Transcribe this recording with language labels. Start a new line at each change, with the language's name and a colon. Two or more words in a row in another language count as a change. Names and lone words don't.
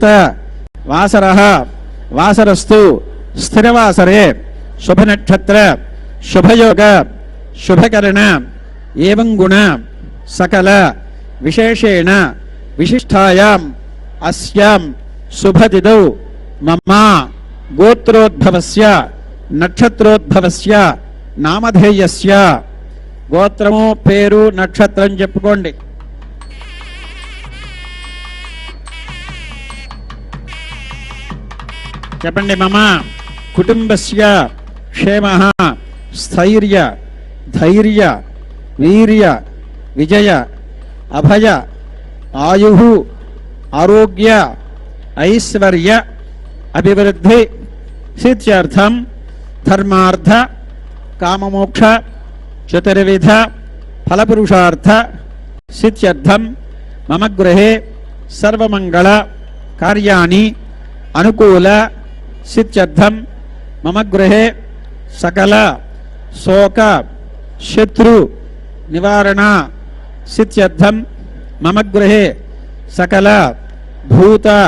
Sanskrit: वासरः वासरस्तु स्थिरवासरे शुभनक्षत्र शुभयोग शुभकरण एवं गुण सकल विशेषेण विशिष्टायाम् अस्यां शुभतिथौ मम गोत्रोद्भवस्य नक्षत्रोद्भवस्य नामधेयस्य
Telugu: గోత్రము పేరు నక్షత్రం చెప్పుకోండి. చెప్పండి.
Sanskrit: మమ కుటుంబస్య క్షేమః స్థైర్య ధైర్య వీర్య విజయ అభయ ఆయుః ఆరోగ్య ఐశ్వర్య అభివృద్ధి సిద్ధ్యర్థం ధర్మార్థ కామమోక్ష चतुर्विध फलपुरुषार्थ सिद्ध्यर्थं मम गृहे सर्वमंगल कार्याणि अनुकूल सिद्ध्यर्थं मम गृहे सकल शोक शत्रु निवारण सिद्ध्यर्थं मम गृहे सकल भूत